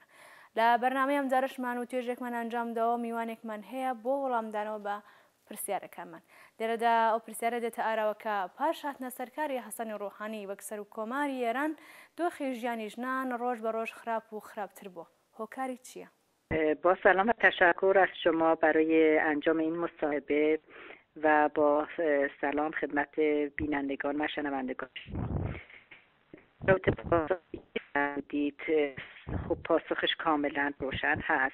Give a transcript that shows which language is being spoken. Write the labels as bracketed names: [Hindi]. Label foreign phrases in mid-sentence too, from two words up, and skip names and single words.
[Central Kurdish] لە بەرنامەی ئەم جارشمان و توێژێکمان ئەنجامدەوە میوانێکمان هەیە بۆ وەڵامدانەوە بە پرسیارەکانمان. لێرەدا ئەو پرسیارە دێتە ئاراوەکە پاش هاتنە سەرکاری حەسەنی ڕۆحانی وەک سەر و کۆماری ئێران دۆخی ژیانی ژنان ڕۆژ بە ڕۆژ خراپ و خراپتر بووە. هۆکاری چییە؟ [Persian] با سلام و تشکر از شما برای انجام این مصاحبه و با سلام خدمت بینندگان و شنوندگان. دید خب پاسخش کاملا روشن هست.